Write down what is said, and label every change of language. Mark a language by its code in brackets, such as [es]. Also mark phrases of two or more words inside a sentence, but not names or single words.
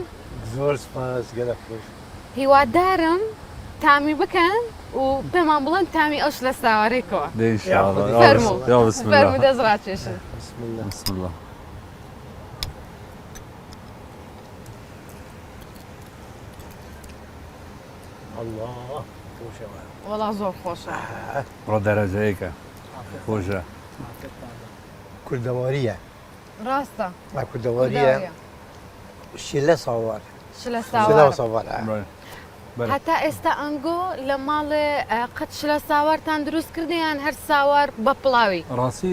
[ckb] زۆر سپاس گەلە خۆش هیوادارم تامی بکەن و پێمان بڵێن تامی ئەوش لە ساوارێکەوە فەرموو دەست ڕاکێشن [ar] بسم الله [ckb] الله خۆشەوە وەڵا زۆر خۆشە ڕۆ دەرەجەیەکە خۆشە کوردەواریە ڕاستە کوردەواریە شیلە ساوار شلە ساوار هەتا ئێستا ئەنگۆ لە ماڵێ قەت شلە ساوارتان دروست کردیان هەر ساوار بە پڵاوی